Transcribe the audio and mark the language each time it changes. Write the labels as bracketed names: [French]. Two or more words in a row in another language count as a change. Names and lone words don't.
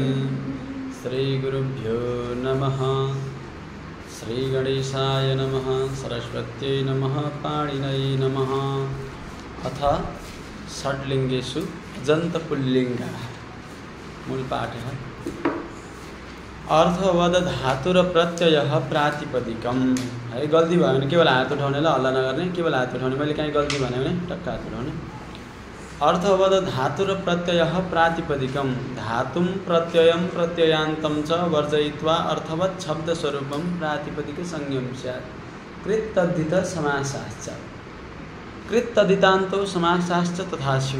[Sanskrit] श्रीगुरुभ्यो नमः। श्रीगणेशाय नमः। सरस्वत्यै नमः। पाणिनये नमः। अथ षड्लिङ्गेषु अजन्तपुल्लिङ्गः। मूलपाठः। अर्थवद धातुर प्रत्ययः प्रातिपदिकम्। [Nepali] है गल्ती भयो भने केवल हात उठाउनेलाई हल्ला नगर्ने, केवल हात उठाउने। मैले कहीँ गल्ती भने टक्क हात उठाउने। [Sanskrit] अर्थवद धातुर प्रत्ययः प्रातिपदिकम्। धातुं प्रत्ययं प्रत्ययान्तं च वर्जयित्वा अर्थवत् शब्दस्वरूपं प्रातिपदिकसंज्ञं स्यात्। कृत्तद्धित समासाश्च। कृत्तद्धितान्तो समासाश्च तथा स्युः।